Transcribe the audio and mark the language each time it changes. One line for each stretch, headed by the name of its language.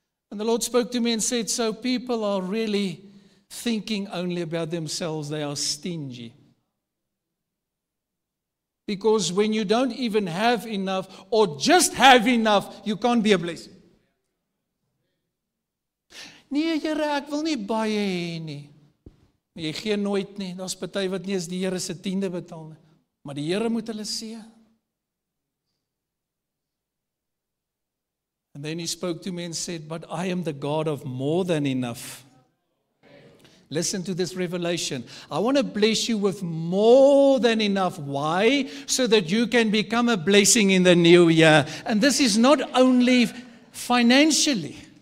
English: And the Lord spoke to me and said, so people are really thinking only about themselves. They are stingy. Because when you don't even have enough, or just have enough, you can't be a blessing.
Afrikaans: Nee, Here, ek wil nie baie hê nie. Jy gee nooit nie. Daar's party wat nie eens die Here se tiende betaal nie. Maar die Here moet hulle seën.
English: And then he spoke to me and said, but I am the God of more than enough. Listen to this revelation. I want to bless you with more than enough. Why? So that you can become a blessing in the new year. And this is not only financially.